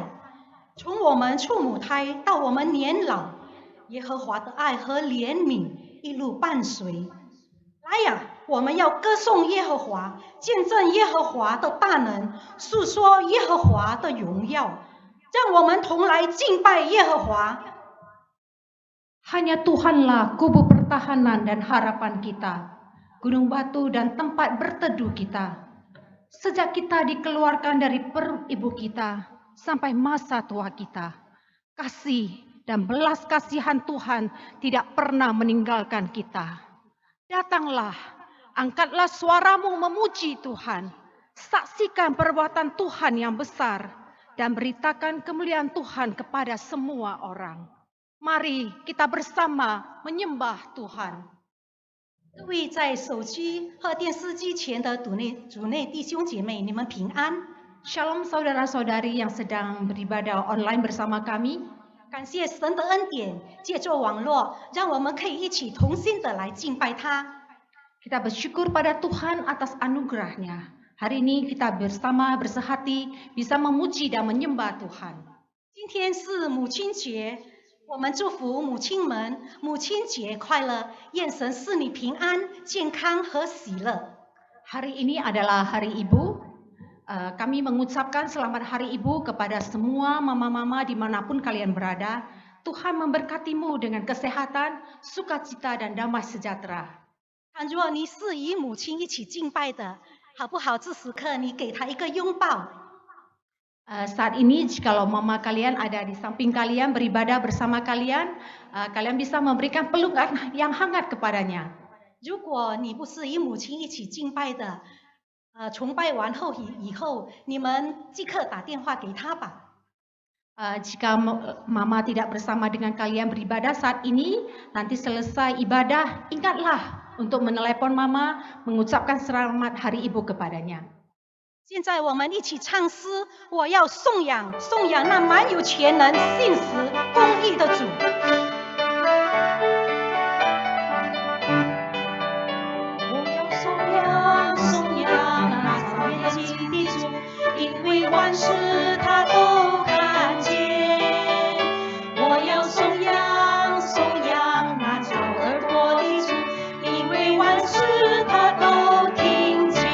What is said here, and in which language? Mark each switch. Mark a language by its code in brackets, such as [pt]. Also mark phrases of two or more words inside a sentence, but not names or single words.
[zh] 从我们出母胎到我们年老，耶和华的爱和怜悯一路伴随。来呀，我们要歌颂耶和华，见证耶和华的大能，述说耶和华的荣耀。让我们同来敬拜耶和华。 [id] Hanya Tuhanlah kubu pertahanan dan harapan kita, gunung batu dan tempat berteduh kita. Sejak kita dikeluarkan dari perut ibu kita sampai masa tua kita, kasih dan belas kasihan Tuhan tidak pernah meninggalkan kita. Datanglah, angkatlah suaramu memuji Tuhan, saksikan perbuatan Tuhan yang besar, dan beritakan kemuliaan Tuhan kepada semua orang. Mari kita bersama menyembah Tuhan. [zh] 各位在手机和电视机前的主内弟兄姐妹，你们平安。 [id] Shalom saudara-saudari yang sedang beribadah online bersama kami. [zh] 感谢神的恩典，借助网络，让我们可以一起同心的来敬拜他。 [id] Kita bersyukur pada Tuhan atas anugerahnya. Hari ini kita bersama bersehati bisa memuji dan menyembah Tuhan. [zh] 今天是母亲节，我们祝福母亲们母亲节快乐，愿神赐你平安、健康和喜乐。 [id] Hari ini adalah Hari Ibu. Kami mengucapkan selamat Hari Ibu kepada semua mama-mama dimanapun kalian berada. Tuhan memberkatimu dengan kesehatan, sukacita, dan damai sejahtera. [zh] 倘若你是与母亲一起敬拜的，好不好？这时刻你给她一个拥抱。 [id] Saat ini jikalau mama kalian ada di samping kalian beribadah bersama kalian, kalian bisa memberikan pelukan yang hangat kepadanya. [zh] 如果你不是与母亲一起敬拜的，崇拜完后以后，你们即刻打电话给她吧。 [id] Jika mama tidak bersama dengan kalian beribadah saat ini, nanti selesai ibadah, ingatlah untuk menelepon mama, mengucapkan selamat Hari Ibu kepadanya. [zh] 现在我们一起唱诗，我要颂扬那满有全能、信实、公义的主。因为万事他都看见，我要颂扬那造耳朵的主，因为万事他都听见。